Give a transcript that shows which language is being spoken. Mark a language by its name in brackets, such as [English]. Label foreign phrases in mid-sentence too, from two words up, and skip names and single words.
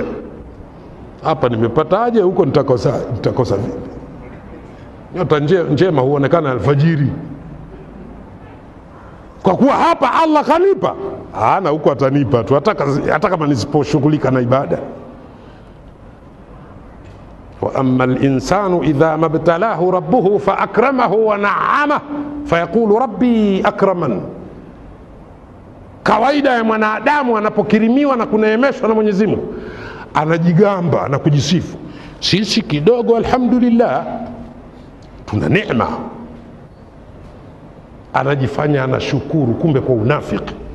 [Swahili] Hapa nimepataje, huko nitakosa vipi? Nyota njema huonekana alfajiri. Kwa kuwa hapa Allah kanipa, na huko atanipa tu, hata kama nisiposhughulika na ibada. [Arabic] وأما الإنسان إذا ما ابتلاه ربه فأكرمه ونعمه فيقول ربي أكرمن. [Swahili] Kawaida ya mwanadamu anapokirimiwa na kuneemeshwa na Mwenyezi Mungu, anajigamba na kujisifu, sisi kidogo alhamdulillah tuna neema. Anajifanya anashukuru, kumbe kwa unafiki.